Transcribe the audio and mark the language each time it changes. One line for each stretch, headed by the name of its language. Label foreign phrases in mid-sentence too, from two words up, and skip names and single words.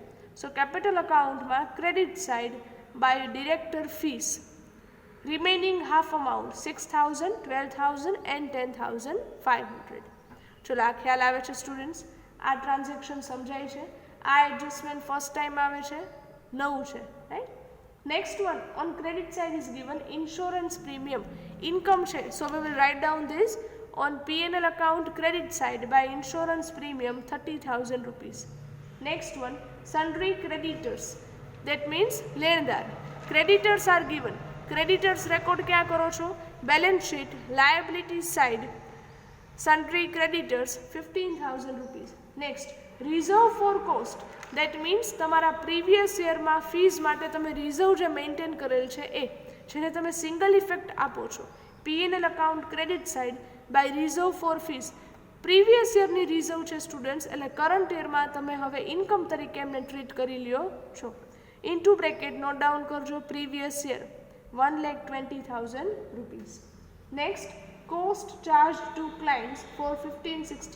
English: So capital accountમાં credit side by director fees remaining half amount 6,000, 12,000 and 10,500.
Gujarati: ચલો આ ખ્યાલ આવે છે સ્ટુડન્ટ્સ? આ ટ્રાન્ઝેક્શન સમજાય છે? આ એડજસ્ટમેન્ટ
English: first time
Gujarati: આવે છે, નવું છે. રાઈટ.
English: Next one on credit side is given insurance premium. Income છે, so we will write down this on P&L account credit side by insurance premium 30,000 rupees. Next one, sundry creditors. That means લેણદાર. Creditors are given. Creditors record
Gujarati: ક્યાં કરો છો?
English: Balance sheet, liability side, sundry creditors 15,000 rupees. Next, reserve for cost. That means
Gujarati: તમારા
English: previous yearમાં
Gujarati: ફીસ માટે તમે રિઝર્વ જે મેન્ટેન કરેલ છે એ, જેને તમે
English: single effect
Gujarati: આપો છો.
English: P&L account credit side by reserve for fees. previous yearની
Gujarati: રિઝર્વ છે સ્ટુડન્ટ્સ, એટલે
English: current yearમાં
Gujarati: તમે હવે ઇન્કમ તરીકે એમને ટ્રીટ કરી લ્યો છો.
English: Into bracket note down કરજો previous year 1,20,000 rupees. Next, cost charge to clients for 15-16.